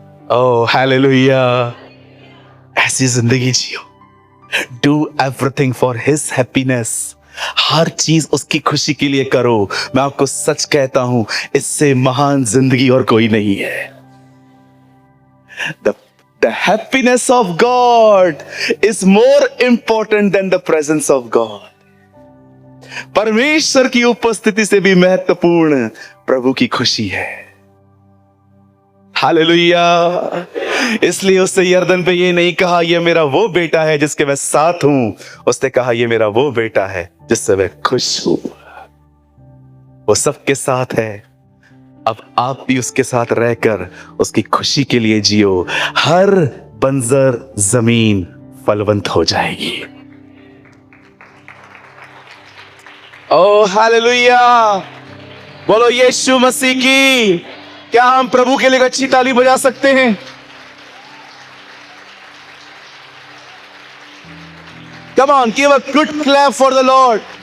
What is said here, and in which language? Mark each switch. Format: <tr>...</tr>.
<hi>Oh hallelujah. ऐसी जिंदगी जियो।</hi> <en>Do everything for his happiness.</en> <hi>हर चीज उसकी खुशी के लिए करो। मैं आपको सच कहता हूं, इससे महान जिंदगी और कोई नहीं है।</hi> <en>The happiness of God is more important than the presence of God.</en> <hi>परमेश्वर की उपस्थिति से भी महत्वपूर्ण प्रभु की खुशी है। हालेलुया। इसलिए उससे यरदन पे ये नहीं कहा ये मेरा वो बेटा है जिसके मैं साथ हूं, उसने कहा ये मेरा वो बेटा है जिससे मैं खुश हूं। वो सबके साथ है। अब आप भी उसके साथ रहकर उसकी खुशी के लिए जियो। हर बंजर जमीन फलवंत हो जाएगी। ओ हालेलुया। बोलो यीशु मसीह की। क्या हम प्रभु के लिए अच्छी ताली बजा सकते हैं?</hi> <en>Come on, give a good clap for the Lord.</en>